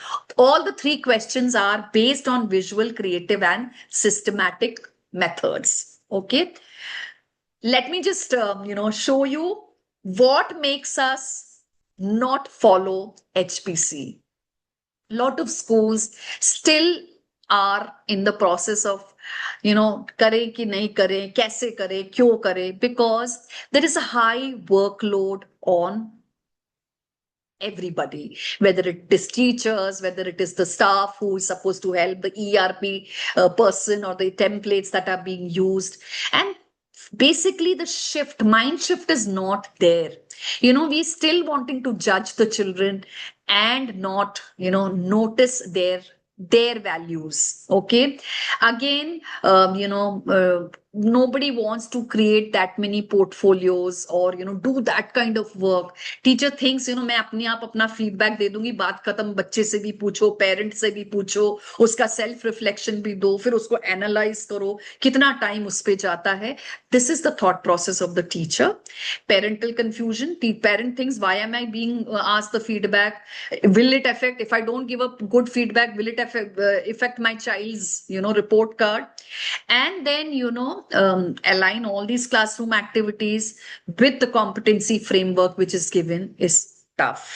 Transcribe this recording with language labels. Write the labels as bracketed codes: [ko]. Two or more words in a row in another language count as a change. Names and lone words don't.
[en] All the three questions are based on visual, creative, and systematic methods. Okay, let me just show you what makes us not follow HPC. A lot of schools still are in the process of [hi] करें कि नहीं करें, कैसे करें, क्यों करें, [en] because there is a high workload on everybody, whether it is teachers, whether it is the staff who is supposed to help, the ERP person, or the templates that are being used. And basically the mind shift is not there. We still wanting to judge the children and not notice their values. Okay, again nobody wants to create that many portfolios or do that kind of work. Teacher thinks [hi] मैं अपने आप अपना feedback दे दूंगी, बात खत्म, बच्चे से भी पूछो, पेरेंट से भी पूछो, उसका [en] self reflection [hi] भी दो, फिर उसको एनालाइज करो, कितना टाइम उस पे जाता है. [en] This is the thought process of the teacher. Parental confusion. The parent thinks, why am I being asked the feedback? Will it affect, if I don't give a good feedback, will it affect my child's report card? And then align all these classroom activities with the competency framework which is given is tough.